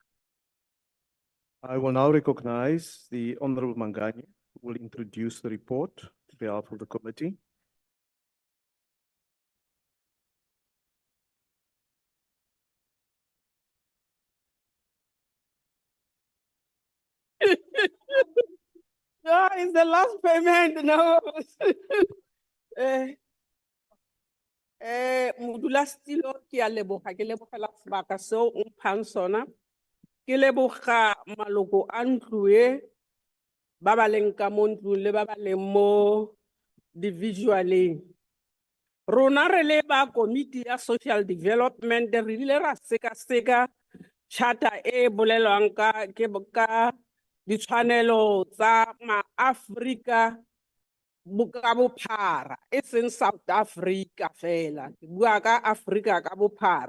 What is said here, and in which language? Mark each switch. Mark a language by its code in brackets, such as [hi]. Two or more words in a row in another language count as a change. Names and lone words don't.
[en] I will now recognize the Honorable Mangani, who will introduce the report on behalf of the committee. No, it's the last payment, no. [tn] Modulasetulo ke a leboga, ke lebogela sebaka seo o mphang sona. Ke leboga maloko a ntlo e, ba ba leng ka mo ntlong le ba ba leng mo di-visualeng. Rona re le ba Committee ya Social Development, re ile ra seka-seka charter e bolelwang ka ditshwanelo tsa ma-Afrika ka bophara, e seng South Africa fela, ke bua ka Afrika ka bophara.